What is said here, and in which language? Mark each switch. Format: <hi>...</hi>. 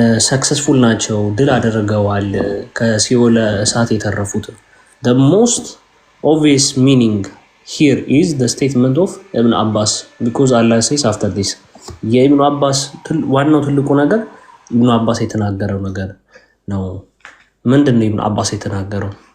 <am>Successful ናቸው ድል አደረገዋል ከሲኦል እሳት የተረፉት.</am> <en>The most obvious meaning here is the statement of Ibn Abbas because Allah says after this.</en> <am>የኢብኑ አባስ ዋናው ትልቁ ነገር ኢብኑ አባስ የተናገረው ነገር ነው። ምንድን ነው ኢብኑ አባስ የተናገረው?</am>